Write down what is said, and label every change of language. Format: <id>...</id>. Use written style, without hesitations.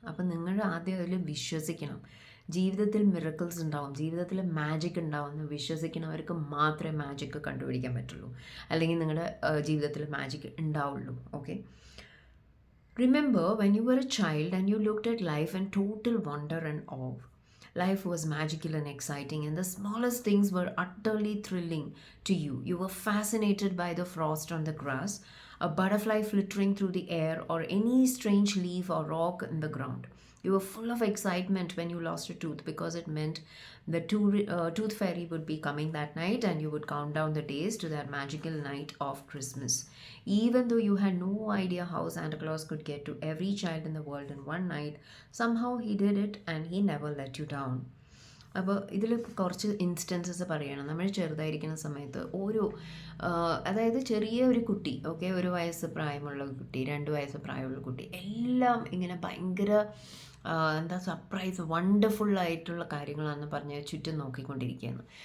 <ml>അപ്പം നിങ്ങൾ ആദ്യം അതിൽ വിശ്വസിക്കണം. ജീവിതത്തിൽ മിറക്കിൾസ് ഉണ്ടാവും, ജീവിതത്തിൽ മാജിക് ഉണ്ടാവും എന്ന് വിശ്വസിക്കുന്നവർക്ക് മാത്രമേ മാജിക് കണ്ടുപിടിക്കാൻ പറ്റുള്ളൂ, അല്ലെങ്കിൽ നിങ്ങളുടെ ജീവിതത്തിൽ മാജിക് ഉണ്ടാവുള്ളൂ.</ml> <en>Okay, remember when you were a child and you looked at life and total wonder and awe. Life was magical and exciting, and the smallest things were utterly thrilling to you. You were fascinated by the frost on the grass, a butterfly flittering through the air, or any strange leaf or rock in the ground. You were full of excitement when you lost a tooth, because it meant the tooth fairy would be coming that night, and you would count down the days to that magical night of Christmas. Even though you had no idea how Santa Claus could get to every child in the world in one night, somehow he did it, and he never let you down.</en> <ml>അപ്പോൾ ഇതിൽ കുറച്ച് instances പറയണം. നമ്മൾ ചെറുതായിരിക്കുന്ന സമയത്ത് അതായത് ചെറിയ ഒരു കുട്ടി, ഓക്കെ, 1 വയസ്സ് പ്രായമുള്ള കുട്ടി, 2 വയസ്സ് പ്രായമുള്ള കുട്ടി, എല്ലാം ഇങ്ങനെ ഭയങ്കര സർപ്രൈസ് വണ്ടർഫുള്ളായിട്ടുള്ള കാര്യങ്ങളാണെന്ന് പറഞ്ഞ് ചുറ്റും നോക്കിക്കൊണ്ടിരിക്കുകയാണ്.</ml>